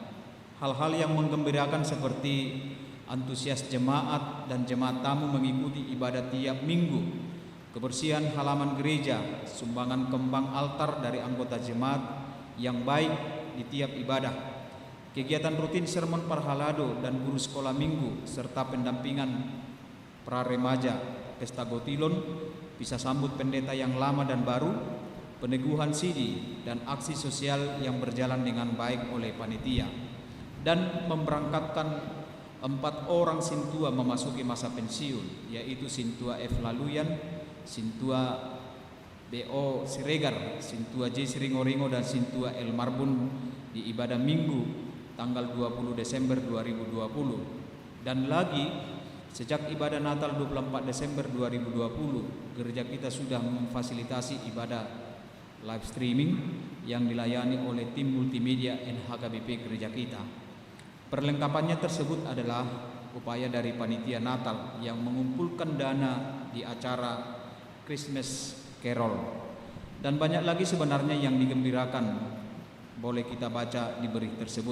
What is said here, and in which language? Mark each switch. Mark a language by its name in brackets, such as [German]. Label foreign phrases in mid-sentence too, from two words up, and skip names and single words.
[Indonesian] Hal-hal yang menggembirakan seperti antusias jemaat dan jemaat tamu mengikuti ibadah tiap minggu, kebersihan halaman gereja, sumbangan kembang altar dari anggota jemaat yang baik di tiap ibadah, kegiatan rutin [Batak Toba] sermon parhalado [Indonesian] dan guru sekolah minggu, serta pendampingan praremaja, pesta gotilon, bisa sambut pendeta yang lama dan baru, peneguhan sidi, dan aksi sosial yang berjalan dengan baik oleh panitia, dan memberangkatkan 4 orang sintua memasuki masa pensiun, yaitu Sintua F. Laluyan, Sintua B.O. Siregar, Sintua J. Siringoringo, dan Sintua L. Marbun di ibadah minggu tanggal 20 Desember 2020. Dan lagi, sejak ibadah Natal 24 Desember 2020, gereja kita sudah memfasilitasi ibadah [English] live streaming [Indonesian] yang dilayani oleh tim multimedia NHKBP gereja kita. Perlengkapannya tersebut adalah upaya dari panitia Natal yang mengumpulkan dana di acara Christmas Carol, dan banyak lagi sebenarnya yang digembirakan boleh kita baca di berita tersebut.